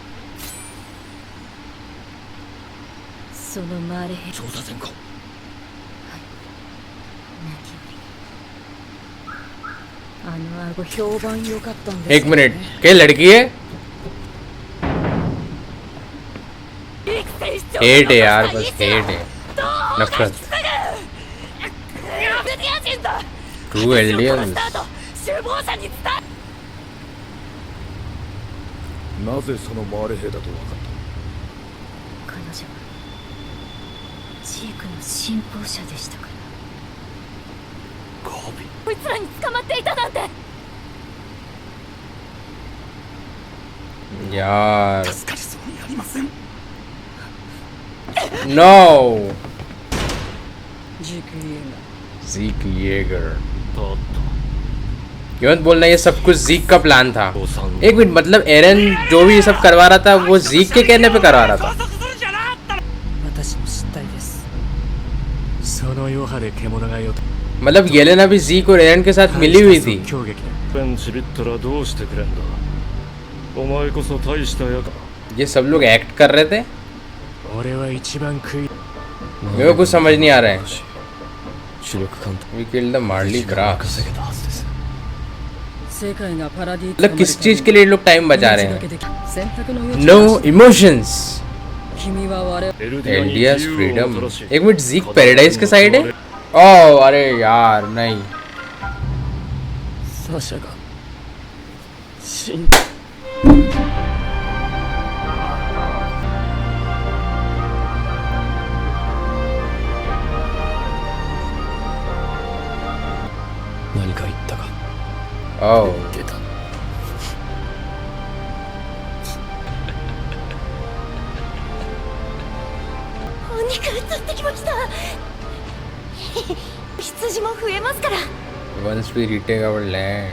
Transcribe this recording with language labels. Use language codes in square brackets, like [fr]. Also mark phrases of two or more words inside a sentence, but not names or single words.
[hi] एक मिनट, क्या लड़की है? हेट है यार, बस हेट है, नफरत। [en] True aliens. [ja] なぜそのマーレ兵だと分かった？彼女はジークの信奉者でしたから。ガビ。こいつらに捕まっていたなんて。 [hi] यार [ja] 助かりそうにありません。 [en] No [ja] ジーク・イエーガー。 Zeke Yeager। たった。 [hi] ये मत बोलना ये सब कुछ जीक का प्लान था। एक मिनट, मतलब एरन जो भी ये सब करवा रहा था वो जीक के कहने पे करवा रहा था। [ja] 私の失態です。その余波で獣がよ。 [hi] मतलब येलेना भी जीक और एरन के साथ मिली हुई थी। [ja] ベンチビったらどうしてくれんだ。お前こそ大したやか。 [hi] ये सब लोग एक्ट कर रहे थे। [ja] 俺は一番食い。 [hi] मेरे को कुछ समझ नहीं आ रहा है। [ja] 主力艦隊。 [en] We killed the Marley Brass। [ja] 稼げたはずです。 [hi] मतलब किस चीज के लिए लोग टाइम बचा रहे हैं? [en] No emotions. Eldians freedom. [hi] एक मिनट, जीक पैराडाइज के साइड है? ओह अरे यार नहीं। [ja] サシャが死ん。何か言ったか。 ओह 出た。お肉移ってきました。羊も増えますから。 [en] Once we retake our land।